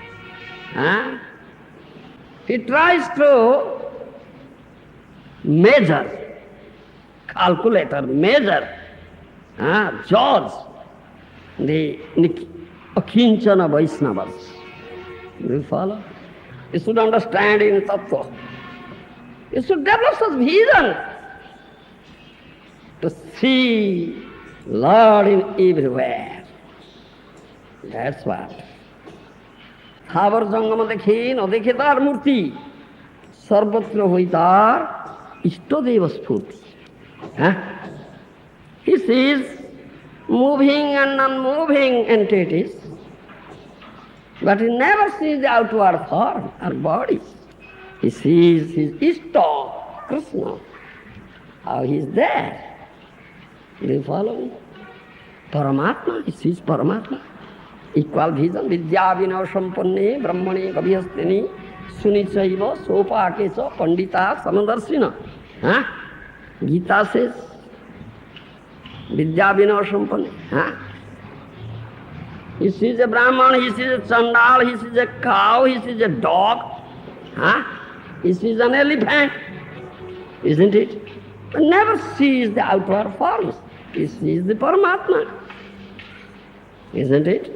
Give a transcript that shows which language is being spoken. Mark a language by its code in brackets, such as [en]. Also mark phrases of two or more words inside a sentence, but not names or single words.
[en] He tries to measure, calculate or measure, judge the akinchana Vaishnavas. Do you follow? You should understand in tattva. You should develop such vision to see Lord in everywhere. That's what. [bn] স্থাবর জঙ্গম দেখে না দেখে তার মূর্তি, সর্বত্র হয় তার ইষ্টদেব স্ফূর্তি. [en] He sees moving and non-moving entities, but he never sees the outward form or body. He sees his Ishta, Krishna, how he is there. Do you follow me? Paramatma, he sees Paramatma. Equal vision, [sa] विद्या विना सम्पन्ने, ब्राह्मणे गभ्यस्तिनि, शुनि चैव, श्वपाके च, पण्डिता, समदर्शिना. [en] Gita says, [sa] विद्या विना सम्पन्ने. [en] He sees a Brahman, he sees a Chandal, he sees a cow, he sees a dog, he sees an elephant, isn't it? But never sees the outward forms. He sees the Paramatma, isn't it?